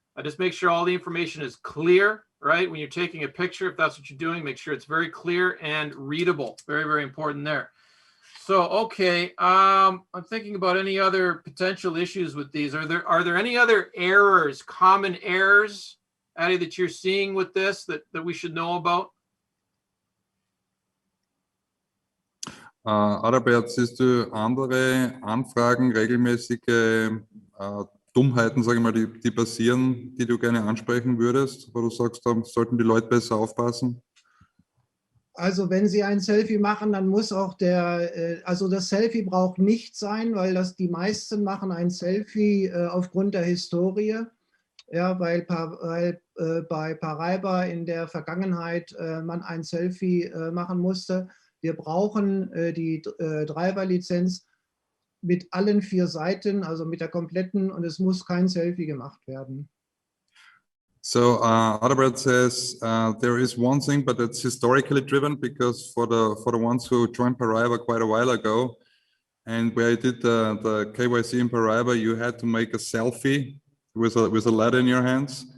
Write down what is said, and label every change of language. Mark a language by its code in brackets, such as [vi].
[en] Just make sure all the information is clear, right? When you're taking a picture, if that's what you're doing, make sure it's very clear and readable. Very, very important there. So, okay, I'm thinking about any other potential issues with these. Are there any other errors, common errors, Addy, that you're seeing with this that we should know about? [de] Adalbert, siehst du andere Anfragen, regelmäßige Dummheiten, sage ich mal, die passieren, die du gerne ansprechen würdest, wo du sagst, da sollten die Leute besser aufpassen? Also wenn Sie ein Selfie machen, dann muss auch also das Selfie braucht nicht sein, weil die meisten machen ein Selfie aufgrund der Historie. Ja, weil bei Paraiba in der Vergangenheit man ein Selfie machen musste. Wir brauchen die Driver-Lizenz mit allen 4 Seiten, also mit der kompletten, und es muss kein Selfie gemacht werden. [en] So Adalbert says there is one thing, but it's historically driven, because for the ones who joined Paraiba quite a while ago, and where you did the KYC in Paraiba, you had to make a selfie with a letter in your hands.